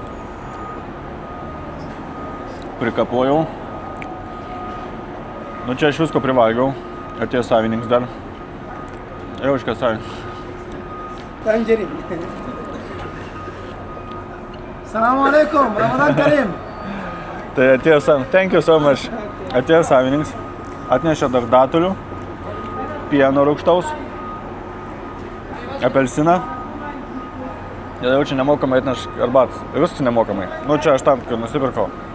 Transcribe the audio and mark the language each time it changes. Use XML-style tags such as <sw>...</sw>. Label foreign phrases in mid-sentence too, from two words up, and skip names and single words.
<lt>Prikapojau. Nu čia aš visko privalgiau. Atėjo savininkas dar. Jaučka savininkas. Tangerine.</lt> <ar>السلام عليكم، رمضان كريم.</ar> <lt>Tai atėjo savininkas.</lt> <en>Thank you so much.</en> <lt>Atėjo savininkas. Atnešė dar datulių. Pieno rūgštaus. Apelsiną. Ir jau čia nemokamai atneš arbatos. Viskas nemokamai. Nu čia aš tam, kad nusipirkau.</lt>